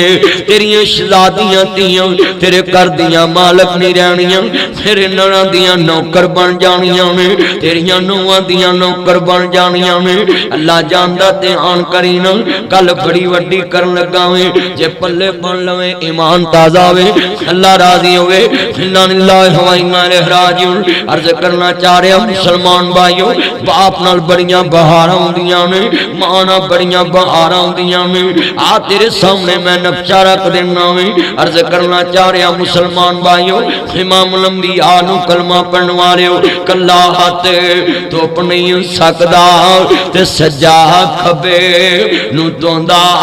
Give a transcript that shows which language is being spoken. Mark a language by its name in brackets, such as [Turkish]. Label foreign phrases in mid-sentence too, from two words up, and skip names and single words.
[Punjabi] تیریاں شہزادیاں دھیاں تیرے گھر دیاں مالک نہیں رہنیاں تیرے نراں دیاں نوکر بن جانیاں نے. تیریاں نوہاں دیاں نوکر بن جانیاں نے۔ اللہ جاندا دھیان کری نا گل بڑی وڈی کرن لگا وے. جے پلے بن لوے ایمان تازہ ہووے اللہ راضی ہووے. [Arabic] إنا لله وإنا إليه راجعون. [Punjabi] عرض کرنا چاہ رہا مسلمان بھائیوں باپ نال بڑیاں بہار آؤندیاں نے ماں نال بڑیاں بہار آؤندیاں نے. آ تیرے سامنے میں نقشہ رکھ دینا وے۔ عرض کرنا چاہ رہا مسلمان بھائیوں امام الانبیاء نو کلمہ پڑھن والیو کلا ہتھ دھپ نہیں سکدا تے سجا کھبے نو دھوندا.